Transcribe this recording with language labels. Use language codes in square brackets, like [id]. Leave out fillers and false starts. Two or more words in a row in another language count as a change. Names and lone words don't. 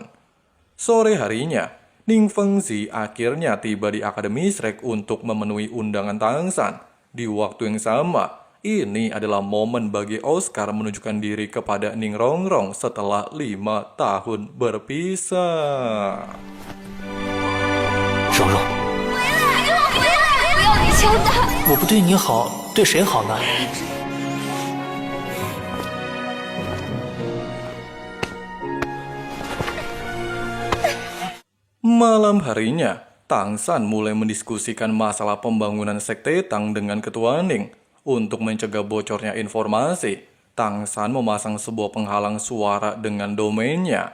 [id] Sore harinya, Ning Fengzi akhirnya tiba di Akademi Shrek untuk memenuhi undangan Tang San. Di waktu yang sama, ini adalah momen bagi Oscar menunjukkan diri kepada Ning Rongrong setelah 5 tahun berpisah. [zh] 蓉蓉，不要离乔丹！我不对你好，对谁好呢？ [id] Malam harinya, Tang San mulai mendiskusikan masalah pembangunan sekte Tang dengan Ketua Ning. Untuk mencegah bocornya informasi, Tang San memasang sebuah penghalang suara dengan domainnya.